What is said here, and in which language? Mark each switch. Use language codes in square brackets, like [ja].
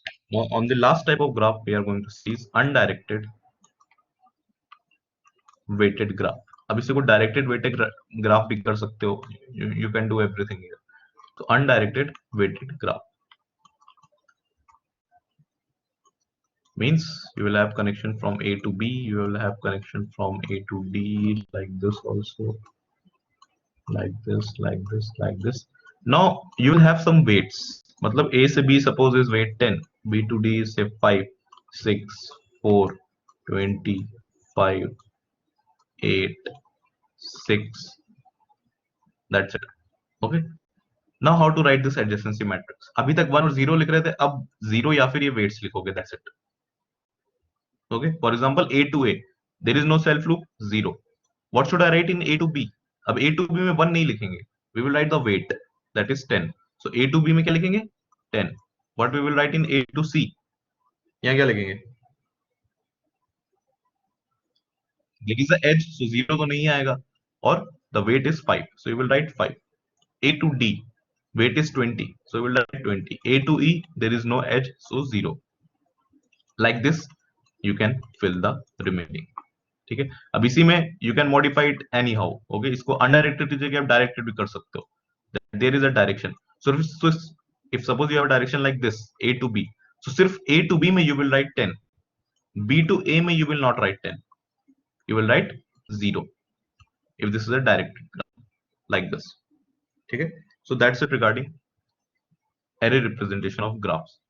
[en] Now, on the last type of graph we are going to see is undirected weighted graph. [hi] अब इसे को directed weighted graph भी कर सकते हो. [en] You can do everything here. So undirected weighted graph means you will have connection from A to B, you will have connection from A to D, like this also, like this, like this, like this. Now you will have some weights. [hi] मतलब A से B [en] suppose is weight 10, B to D is say 5, 6, 4, 20, 5, 8, 6. That's it. Okay. Now how to write this adjacency matrix? [hi] अभी तक 1 और 0 लिख रहे थे, अब 0 या फिर ये weights लिखोगे. [en] That's it. Okay. For example, A to A. There is no self loop, 0. What should I write in A to B? अब A to B में 1 नहीं लिखेंगे, we will write the weight, that is 10. So A to B [hi] में क्या लिखेंगे? [en] 10. What we will write in A to C? [hi] यहाँ क्या लिखेंगे? [en] there is a edge, so 0 [hi] तो नहीं आएगा, और [en] The weight is 5, so you will write 5. A to D, weight is 20, so we'll write 20. A to E, there is no edge, so 0. Like this, you can fill the remaining. [hi] ठीक है, अब इसी में [en] you can modify it anyhow. [hi] Okay, इसको undirected की जगह आप directed भी कर सकते हो. [en] There is a direction. So if suppose you have a direction like this, A to B, so [hi] सिर्फ [en] A to B में you will write 10. B to A में you will not write 10. You will write 0. If this is a directed like this. [hi] ठीक है, [en] so that's it regarding array representation of graphs.